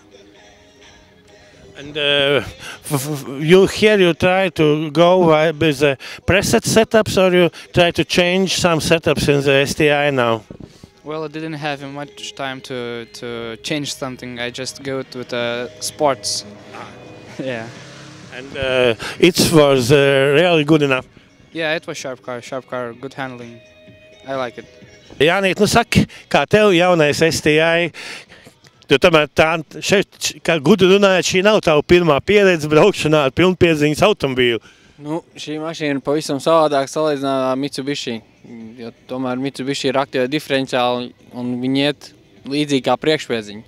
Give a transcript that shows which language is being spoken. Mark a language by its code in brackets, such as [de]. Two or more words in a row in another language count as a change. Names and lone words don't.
[en] And you try to go with the preset setups, or you try to change some setups in the STI now? Well, I didn't have much time to change something. I just go with the sports. Yeah. And it was really good enough? Yeah, it was sharp car, good handling. I like it. [lv] Jānīt, saki, kā tev jaunais STI? Tu tomēr šeit, kā gudri runājot, šī nav tava pirmā pieredze braukšanā ar pilnpiedziņas automobīlu. Šī mašīna ir pavisam savādāk salīdzinājumā ar Mitsubishi, jo tomēr Mitsubishi ir aktīva diferenciāli un viņi iet līdzīgi kā priekšpiedziņa.